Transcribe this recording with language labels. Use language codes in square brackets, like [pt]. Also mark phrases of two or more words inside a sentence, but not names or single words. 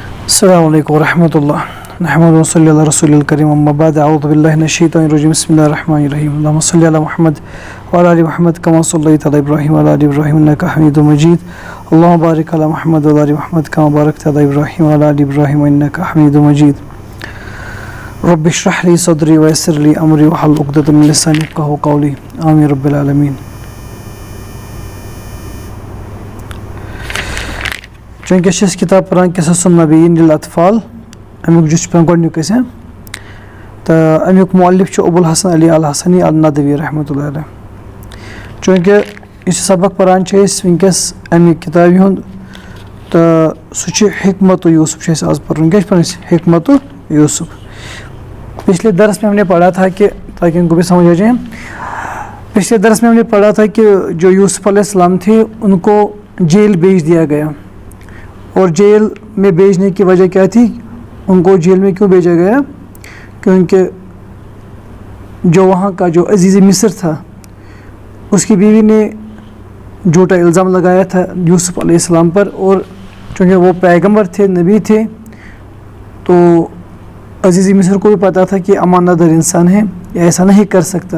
[ar] السلام علیکم ورحمۃ اللہ نحمد و صلی اللہ رسول الکریم اما بعد اعوذ باللہ من الشیطان الرجیم بسم اللہ الرحمن الرحیم اللہم صلی علی محمد وعلی آل محمد کما صلیت علی ابراہیم وعلی آل ابراہیم انک حمید مجید اللہم بارک علی محمد وعلی آل محمد کما بارکت علی ابراہیم وعلی آل ابراہیم انک حمید مجید رب اشرح لی صدری ویسر لی امری واحلل عقدۃ من لسانی یفقہوا قولی آمین رب العالمین. [ks] چونکہ اس کتاب پران قصص النبیین للاطفال امیک جس پہ گۄڈنیُک أسۍ تہٕ امیُک مؤلف چھُ ابو الحسن علی الحسنی الندوی [ar] رحمۃ اللہ علیہ. [ks] چونکہ یُس سبق پران چھِ أسۍ وٕنکٮ۪س امہِ کِتابہِ ہُنٛد تہٕ سُہ چھُ حکمت یوسف چھُ اَسہِ آز پَرُن. کیٛاہ چھُ پَرُن اَسہِ؟ حکمت یوسف. [ur] پچھلے درس میں ہم نے پڑھا تھا کہ تاکہ ان کو بھی سمجھ آ جائیں، پچھلے درس میں ہم نے پڑھا تھا کہ جو یوسف [ar] علیہ السلام [ur] تھے ان کو جیل بھیج دیا گیا. اور جیل میں بھیجنے کی وجہ کیا تھی؟ ان کو جیل میں کیوں بھیجا گیا؟ کیونکہ جو وہاں کا جو عزیز مصر تھا اس کی بیوی نے جھوٹا الزام لگایا تھا یوسف [ar] علیہ السلام [ur] پر، اور چونکہ وہ پیغمبر تھے، نبی تھے، تو عزیز مصر کو بھی پتہ تھا کہ امانت دار انسان ہے، یہ ایسا نہیں کر سکتا.